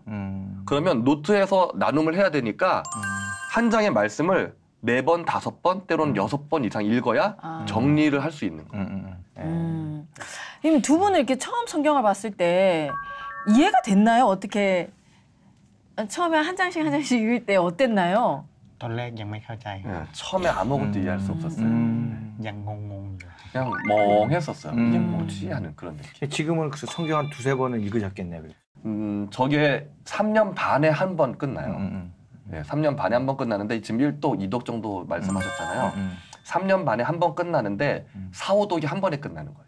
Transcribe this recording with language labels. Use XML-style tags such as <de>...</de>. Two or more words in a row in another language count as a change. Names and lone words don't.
<ko>그러면 노트에서 나눔을 해야 되니까 한 장의 말씀을 4번, 5번, 때로는 6번 이상 읽어야 정리를 할 수 있는 거예요. 그럼 두 분은 이렇게 처음 성경을 봤을 때 이해가 됐나요? 어떻게 처음에 한 장씩 읽을 때 어땠나요?</ko> <th>ตอนแรกยังไม่เข้าใจ</th> <ko>처음에 아무것도 이해할 수 없었어요.</ko> <th>ยังงงอยู่</th> <ko>그냥 멍했었어요. 이게 뭐지 하는 그런 느낌. 지금은 그래서 성경 한 2-3번은 읽으셨겠네요. 저게 3년 반에 한 번 끝나요. 네, 3년 반에 한 번 끝나는데 지금 1독, 2독 정도 말씀하셨잖아요. 3년 반에 한 번 끝나는데 4, 5독이 한 번에 끝나는 거예요.</ko>